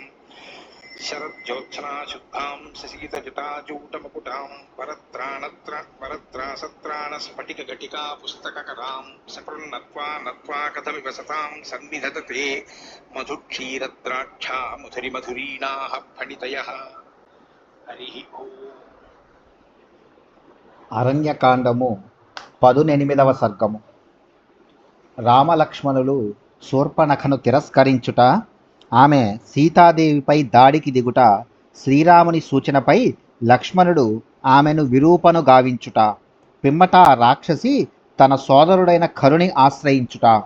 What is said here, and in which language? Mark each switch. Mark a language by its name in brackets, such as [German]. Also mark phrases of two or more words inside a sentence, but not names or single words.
[Sanskrit] शरज्योत्सना शुद्धां शशीतजटाजूटमुकुटां वरत्रासत्राणस्फटिकघटिका पुस्तककरां सकृन्नत्वा नत्वा कथमिव सतां सन्निधत्ते मधुक्षीरद्राक्षा मधुरिमधुरीणाः फणितयः। हरिः ओम्। [Telugu] అరణ్యకాండము 18వ సర్గము. రామలక్ష్మణులు శూర్పణఖను తిరస్కరించుట, ఆమె సీతాదేవిపై దాడికి దిగుట, శ్రీరాముని సూచనపై లక్ష్మణుడు ఆమెను విరూపను గావించుట, పిమ్మట రాక్షసి తన సోదరుడైన కరుని ఆశ్రయించుట.